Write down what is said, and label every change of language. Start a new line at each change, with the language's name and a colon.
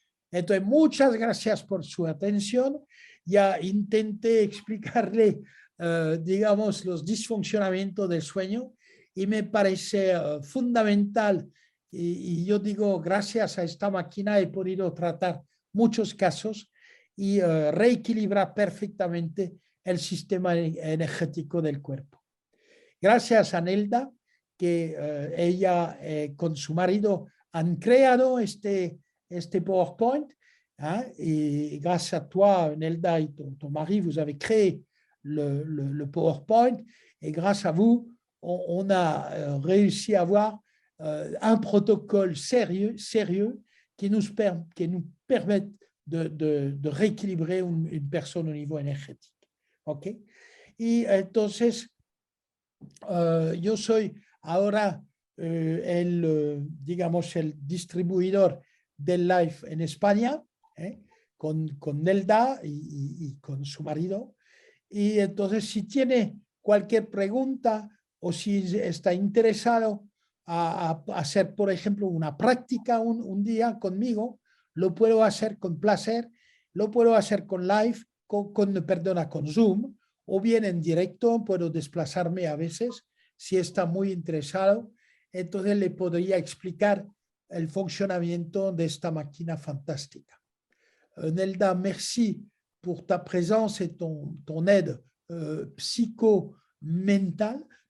Spanish: Entonces, muchas gracias por su atención. Ya intenté explicarle, digamos, los disfuncionamientos del sueño y me parece fundamental. Y yo digo, gracias a esta máquina he podido tratar muchos casos y reequilibrar perfectamente el sistema energético del cuerpo. Gracias a Nelda, que ella con su marido han creado este PowerPoint,
French: hein, et grâce à toi, Nelda, et ton mari, vous avez créé le PowerPoint, et grâce à vous, on a réussi à avoir un protocole sérieux qui nous permette de rééquilibrer une personne au niveau énergétique. ¿Ok?
Spanish: Y entonces, yo soy ahora digamos, el distribuidor del live en España, con Nelda y con su marido. Y entonces, si tiene cualquier pregunta o si está interesado a hacer, por ejemplo, una práctica un día conmigo, lo puedo hacer con placer, lo puedo hacer con live, con Zoom, o bien en directo, puedo desplazarme a veces si está muy interesado. Entonces le podría explicar el funcionamiento de esta máquina fantástica.
French: Nelda, merci pour ta présence et ton aide psycho-mental.